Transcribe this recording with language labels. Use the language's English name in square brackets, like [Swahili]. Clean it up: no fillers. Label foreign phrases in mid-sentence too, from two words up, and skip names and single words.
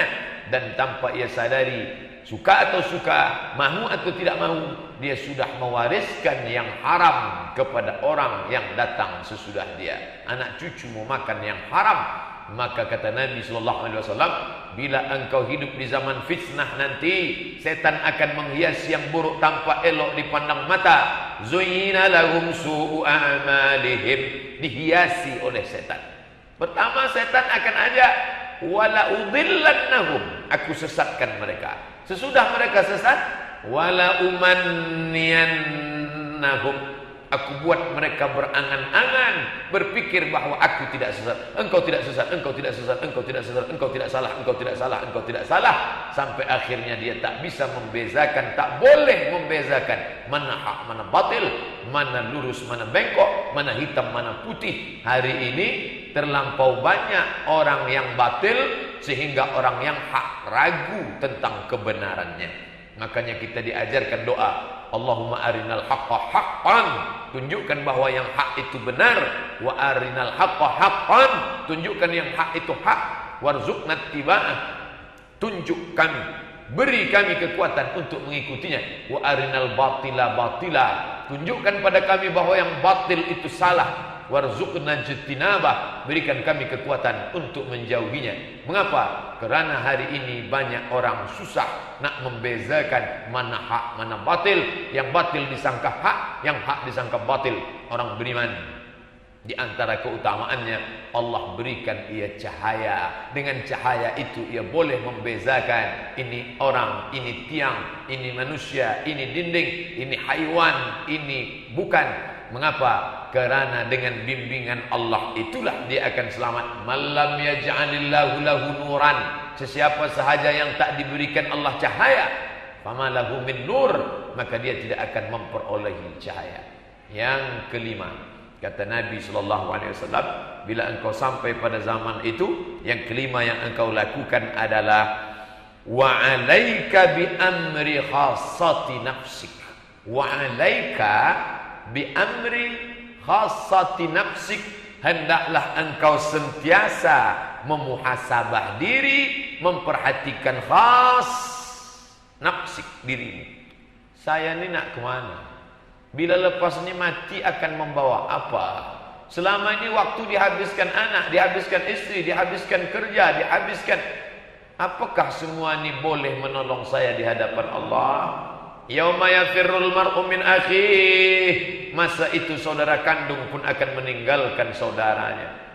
[Indonesian] Dan tanpa ia sadari, suka atau suka, mahu atau tidak mahu, dia sudah mewariskan yang haram kepada orang yang datang sesudah dia. Anak cucu mau makan yang haram. Maka kata Nabi SAW, bila engkau hidup di zaman fitnah nanti, setan akan menghias yang buruk tampak elok dipandang mata. [Arabic] زين لهم سوء أعمالهم, [Indonesian] dihiasi oleh setan. Pertama setan akan ajak, [Arabic] ولأضلنهم, [Indonesian] aku sesatkan mereka. Sesudah mereka sesat, [Arabic] ولأمنينهم, [Indonesian] aku buat mereka berangan-angan, berpikir bahwa aku tidak sesat. Engkau tidak sesat, engkau tidak sesat, engkau tidak sesat, engkau tidak salah, engkau tidak salah, engkau tidak salah. Sampai akhirnya dia tak bisa membezakan, tak boleh membezakan mana hak, mana batil, mana lurus, mana bengkok, mana hitam, mana putih. Hari ini terlampau banyak orang yang batil sehingga orang yang hak ragu tentang kebenarannya. Makanya kita diajarkan doa, [Arabic] اللهم أرنا الحق حقا, [Indonesian] tunjukkan bahwa yang hak itu benar, [Arabic] وأرنا الحق حقا, [Indonesian] tunjukkan yang hak itu hak, [Arabic] وارزقنا اتباعه, [Indonesian] tunjuk kami, beri kami kekuatan untuk mengikutinya, [Arabic] وأرنا الباطل باطلا, [Indonesian] tunjukkan pada kami bahwa yang batil itu salah, [Arabic] وارزقنا اجتنابه, [Indonesian] berikan kami kekuatan untuk menjauhinya. Mengapa? Karena hari ini banyak orang susah nak membezakan mana hak mana batil. Yang batil disangka hak, yang hak disangka batil. Orang beriman, di antara keutamaannya Allah berikan ia cahaya. Dengan cahaya itu ia boleh membezakan ini orang, ini tiang, ini manusia, ini dinding, ini haiwan, ini bukan. Mengapa? Karena dengan bimbingan Allah itulah dia akan selamat. [Arabic] ومن لم يجعل الله له نورا, [Indonesian] sesiapa sahaja yang tak diberikan Allah cahaya, [Arabic] فما له من نور, [Indonesian] maka dia tidak akan memperolehi cahaya. Yang kelima, kata Nabi SAW, bila engkau sampai pada zaman itu, yang kelima yang engkau lakukan adalah [Arabic] وعليك بأمر خاصة نفسك. وعليك بأمر خاصة نفسك, [Indonesian] hendaklah engkau sentiasa memuhasabah diri, memperhatikan [Arabic] خاصة نفسك [Indonesian] dirimu. Saya ni nak kemana? Bila lepas ni mati akan membawa apa? Selama ini waktu dihabiskan anak, dihabiskan istri, dihabiskan kerja, dihabiskan, apakah semua ini boleh menolong saya di hadapan Allah? [Arabic] يوم يفر المرء من أخيه, [Indonesian] masa itu saudara kandung pun akan meninggalkan saudaranya.